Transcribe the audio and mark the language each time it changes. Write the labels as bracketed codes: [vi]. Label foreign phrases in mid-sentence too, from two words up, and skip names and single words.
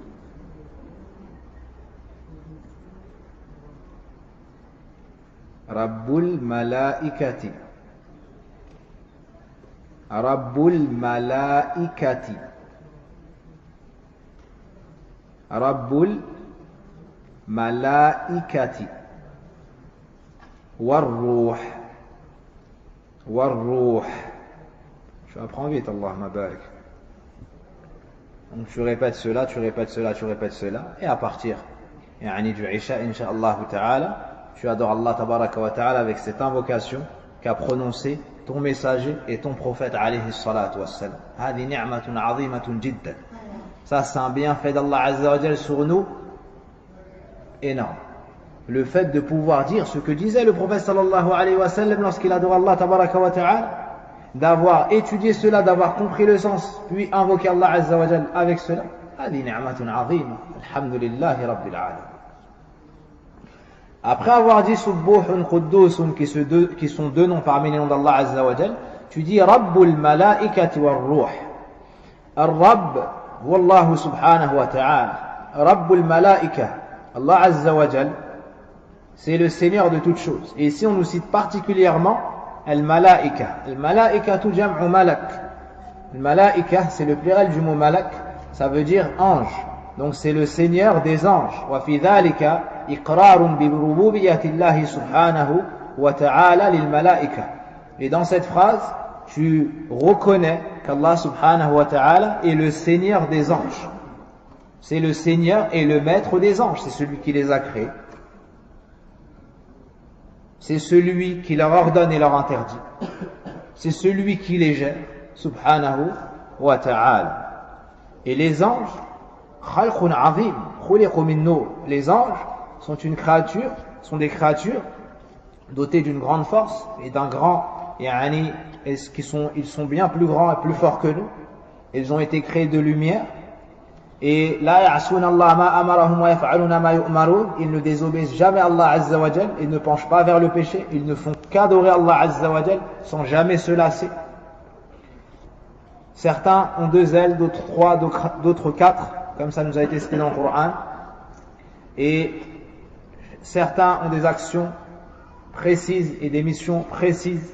[ar] رب الملائكة، رب الملائكة، رب الملائكة، والروح، والروح. [fr] Je apprends vite, [ar] اللهم بارك. [fr] Donc tu répètes cela, tu répètes cela, tu répètes cela, et à partir du Isha, [ar] إن شاء الله تعالى, [fr] tu adores [ar] الله تبارك وتعالى [fr] avec cette invocation qu'a prononcée ton messager et ton prophète [ar] عليه الصلاة والسلام. هذه نعمة عظيمة جدا. [fr] Ça c'est un bienfait d' [ar] الله عز وجل [fr] sur nous énorme. Le fait de pouvoir dire ce que disait le prophète [ar] صلى الله عليه وسلم [fr] lorsqu'il adore [ar] الله تبارك وتعالى, [fr] d'avoir étudié cela, d'avoir compris le sens, puis invoquer [ar] الله عز وجل [fr] avec cela. [ar] هذه نعمة عظيمة. الحمد لله رب العالمين. [fr] Après avoir dit [ar] سبوح قدوس, [fr] qui sont deux noms parmi les noms d' [ar] الله عز وجل, [fr] tu dis [ar] رب الملائكة والروح. الرب، والله سبحانه وتعالى. رب الملائكة، الله عز وجل, [fr] c'est le Seigneur de toutes choses. Et ici on nous cite particulièrement Al-Malaika. [ar] الملائكة تو جمع ملك. [fr] Al-Malaika, c'est le pluriel du mot malak, ça veut dire ange. Donc c'est le Seigneur des anges. [ar] وفي ذلك إقرار بربوبية الله سبحانه وتعالى للملائكة. [fr] Et dans cette phrase, tu reconnais qu' [ar] الله سبحانه وتعالى [fr] est le Seigneur des anges. C'est le Seigneur et le maître des anges, c'est celui qui les a créés. C'est celui qui leur ordonne et leur interdit. C'est celui qui les gère, [ar] سبحانه وتعالى. [fr] Et les anges, [ar] خلق عظيم، خلقوا من نور. [fr] Les anges sont des créatures dotées d'une grande force et d'un grand, ils sont bien plus grands et plus forts que nous. Ils ont été créés de lumière. [ar] Et لا يعصون الله ما أمرهم ويفعلون ما يؤمرون. [fr] Ils ne désobéissent jamais à [ar] الله عز وجل. [fr] Ils ne penchent pas vers le péché. Ils ne font qu'adorer [ar] الله عز وجل [fr] sans jamais se lasser. Certains ont 2 ailes, d'autres 3, d'autres 4, comme ça nous a été cité dans le Coran. Et certains ont des actions précises et des missions précises.